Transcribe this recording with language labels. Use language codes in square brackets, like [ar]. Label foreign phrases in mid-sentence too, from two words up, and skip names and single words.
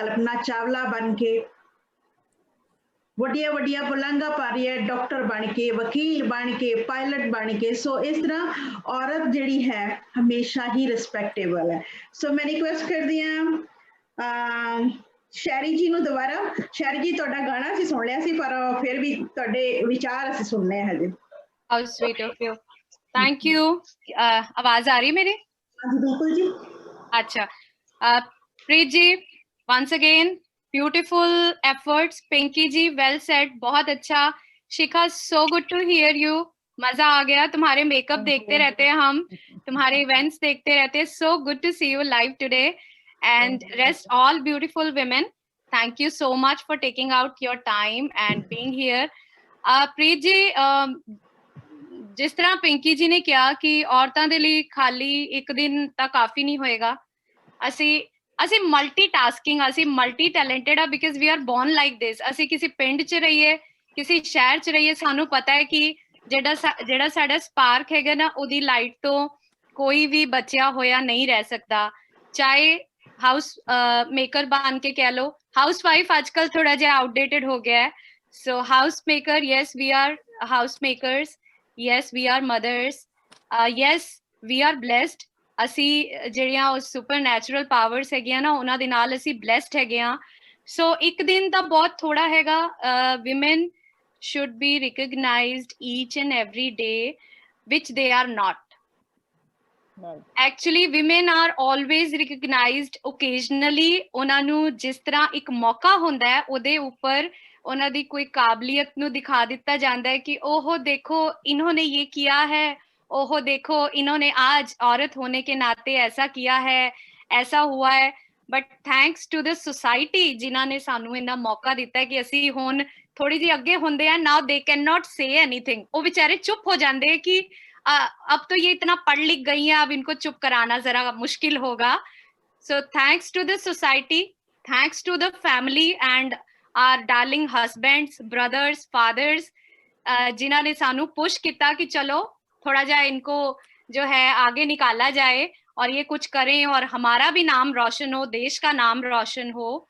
[pa] ਕਲਪਨਾ ਚਾਵਲਾ ਬਣ ਕੇ ਵੱਡੀਆਂ ਵੱਡੀਆਂ ਪਲੰਘਾਂ ਪਾ ਰਹੀ ਹੈ, ਡਾਕਟਰ ਬਣ ਕੇ, ਵਕੀਲ ਬਣ ਕੇ, ਪਾਇਲਟ ਬਣ ਕੇ. ਸੋ ਇਸ ਤਰ੍ਹਾਂ ਔਰਤ ਜਿਹੜੀ ਹੈ ਹਮੇਸ਼ਾ ਹੀ ਰਿਸਪੈਕਟੇਬਲ ਹੈ. ਸੋ ਮੈਂ ਰਿਕੁਐਸਟ ਕਰਦੀ ਹਾਂ ਸ਼ੈਰੀ ਜੀ ਨੂੰ ਦੁਬਾਰਾ. ਸ਼ੈਰੀ ਜੀ ਤੁਹਾਡਾ ਗਾਣਾ ਅਸੀਂ ਸੁਣ ਲਿਆ ਸੀ, ਪਰ ਫਿਰ ਵੀ ਤੁਹਾਡੇ ਵਿਚਾਰ ਅਸੀਂ ਸੁਣਨੇ ਹਜੇ. [en] How sweet of you. Thank you. [hi] आवाज आ रही मेरी? [pa] ਹਾਂਜੀ ਬਿਲਕੁਲ ਜੀ. [hi] अच्छा, प्रीत जी, [en] once again beautiful efforts. Pinky ji, well said, [hi] बहुत अच्छा. शिखा, [en] so good to hear you. [hi] मजा आ गया. तुम्हारे मेकअप देखते रहते हैं हम, तुम्हारे इवेंट्स देखते रहते हैं. [en] So good to see you live today, and rest all beautiful women. Thank you so much for taking out your time and being here. [pa] प्रीत जी, ਜਿਸ ਤਰ੍ਹਾਂ ਪਿੰਕੀ ਜੀ ਨੇ ਕਿਹਾ ਕਿ ਔਰਤਾਂ ਦੇ ਲਈ ਖਾਲੀ ਇੱਕ ਦਿਨ ਤਾਂ ਕਾਫੀ ਨਹੀਂ ਹੋਏਗਾ, ਅਸੀਂ ਮਲਟੀਟਾਸਕਿੰਗ, ਅਸੀਂ [en] multi talented [pa] ਆ, [en] because we are born like this. [pa] ਅਸੀਂ ਕਿਸੇ ਪਿੰਡ 'ਚ ਰਹੀਏ, ਕਿਸੇ ਸ਼ਹਿਰ 'ਚ ਰਹੀਏ, ਸਾਨੂੰ ਪਤਾ ਹੈ ਕਿ ਜਿਹੜਾ ਸਾਡਾ ਸਪਾਰਕ ਹੈਗਾ ਨਾ, ਉਹਦੀ ਲਾਈਟ ਤੋਂ ਕੋਈ ਵੀ ਬਚਿਆ ਹੋਇਆ ਨਹੀਂ ਰਹਿ ਸਕਦਾ. [en] ਚਾਹੇ house maker [hi] बन के कह लो, [en] house wife [hi] आजकल थोड़ा जिहा आउटडेटेड हो गया है, [en] so house maker, yes we are house makers, yes we are mothers, yes we are blessed. [pa] ਅਸੀਂ ਜਿਹੜੀਆਂ ਉਹ [en] supernatural powers [pa] ਹੈਗੀਆਂ ਨਾ ਉਹਨਾਂ ਦੇ ਨਾਲ ਅਸੀਂ ਬਲੈਸਡ ਹੈਗੇ ਆ। ਸੋ ਇੱਕ ਦਿਨ ਤਾਂ ਬਹੁਤ ਥੋੜਾ ਹੈਗਾ, [en] women should be recognized each and every day, which they are not. Right. Actually women are always recognized occasionally, [pa] ਉਹਨਾਂ ਨੂੰ ਜਿਸ ਤਰ੍ਹਾਂ ਇੱਕ ਮੌਕਾ ਹੁੰਦਾ ਹੈ ਉਹਦੇ ਉੱਪਰ ਉਹਨਾਂ ਦੀ ਕੋਈ ਕਾਬਲੀਅਤ ਨੂੰ ਦਿਖਾ ਦਿੱਤਾ ਜਾਂਦਾ ਹੈ [hi] कि ओहो देखो इन्होंने ये किया है, ओहो देखो इन्होंने आज औरत होने के नाते ऐसा किया है, ऐसा हुआ है। [en] but thanks to the society [pa] ਜਿਨ੍ਹਾਂ ਨੇ ਸਾਨੂੰ ਇੰਨਾ ਮੌਕਾ ਦਿੱਤਾ ਹੈ ਕਿ ਅਸੀਂ ਹੁਣ ਥੋੜ੍ਹੀ ਜੀ ਅੱਗੇ ਹੁੰਦੇ ਹਾਂ, [en] now they can not say anything, [hi] वो बेचारे चुप हो जाते हैं कि अब तो ये इतना पढ़ लिख गई हैं, अब इनको चुप कराना जरा मुश्किल होगा। [en] so thanks to the society, thanks to the family and our darling husbands, brothers, fathers, [pa] ਜਿਨ੍ਹਾਂ ਨੇ ਸਾਨੂੰ [hi] पुश किया कि चलो थोड़ा जा इनको जो है आगे निकाला जाए और ये कुछ करें और हमारा भी नाम रोशन हो, देश का नाम रोशन हो।